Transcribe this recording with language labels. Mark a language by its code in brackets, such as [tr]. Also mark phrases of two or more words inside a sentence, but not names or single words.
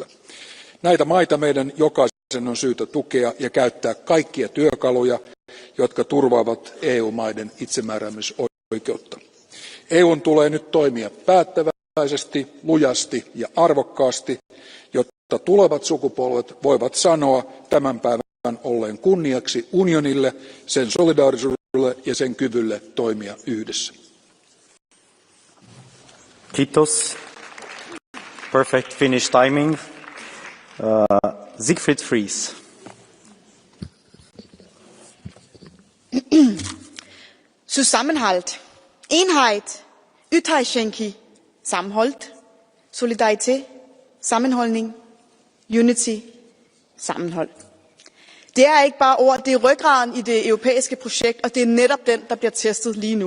[fi] Näitä maita meidän jokaisen on syytä tukea ja käyttää kaikkia työkaluja, jotka turvaavat EU-maiden itsemääräämisoikeutta. EUn tulee nyt toimia päättäväisesti, lujasti ja arvokkaasti, jotta tulevat sukupolvet voivat sanoa tämän päivän olleen kunniaksi unionille, sen solidaarisuudelle ja sen kyvylle toimia yhdessä. Kiitos. [en] Perfect Finnish timing. Siegfried Fries. [de] Zusammenhalt, Einheit, [da] Ytterschenki, sammenholdt, solidaritet, sammenholdning, unity, sammenhold. Det er ikke bare ord, det er ryggraden i det europæiske projekt, og det er netop den, der bliver testet lige nu.